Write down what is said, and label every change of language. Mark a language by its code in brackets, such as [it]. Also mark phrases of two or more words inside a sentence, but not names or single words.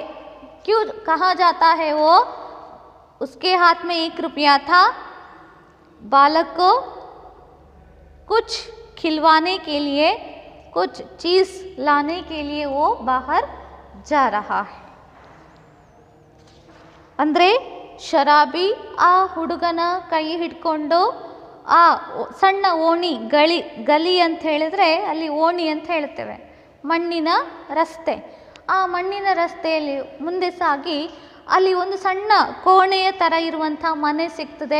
[hi] क्यों कहाँ जाता है वो? उसके हाथ में 1 रुपया था, बालक को कुछ खिलवाने के लिए, कुछ चीज़ लाने के लिए वो बाहर जा रहा है। [kn] ಅಂದರೆ ಶರಾಬಿ ಆ ಹುಡುಗನ ಕೈ ಹಿಡ್ಕೊಂಡು ಆ ಸಣ್ಣ ಓಣಿ, ಗಲಿ ಅಂತ ಹೇಳಿದ್ರೆ ಅಲ್ಲಿ ಓಣಿ ಅಂತ ಹೇಳ್ತೇವೆ, ಮಣ್ಣಿನ ರಸ್ತೆ, ಆ ಮಣ್ಣಿನ ರಸ್ತೆಯಲ್ಲಿ ಮುಂದೆ ಸಾಗಿ ಅಲ್ಲಿ ಒಂದು ಸಣ್ಣ ಕೋಣೆಯ ಥರ ಇರುವಂಥ ಮನೆ ಸಿಗ್ತದೆ।